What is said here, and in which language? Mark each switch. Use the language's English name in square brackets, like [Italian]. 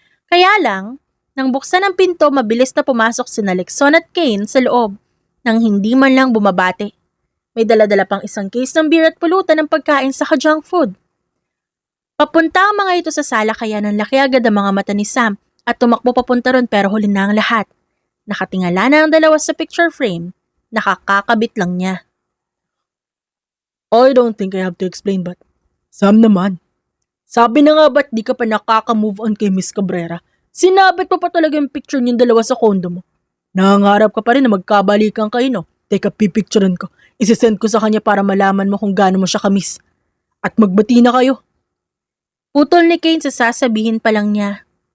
[Filipino] Kaya lang, nang buksan ang pinto, mabilis na pumasok sina Lexon at Kane sa loob, nang hindi man lang bumabate. May dala-dala pang isang case ng beer at pulutan ng pagkain sa junk food. Papunta ang mga ito sa sala kaya nanlaki agad ang mga mata ni Sam at tumakbo papunta ron pero huli na ang lahat. Nakatingala na ang dalawa sa picture frame. Nakakakabit lang niya. [English] I don't think I have to explain but Sam naman. [Filipino] Sabi na nga ba't di ka pa nakaka-move on kay Miss Cabrera? Sinabit mo pa talaga yung picture niyong dalawa sa kondo mo. Nangangarap ka pa rin na magkabalikan kayo no? Teka, pipicturean ko. Isisend ko sa kanya para malaman mo kung gaano mo siya kamiss. At magbati na kayo. Putol ni Kane sa sasabihin pa lang niya.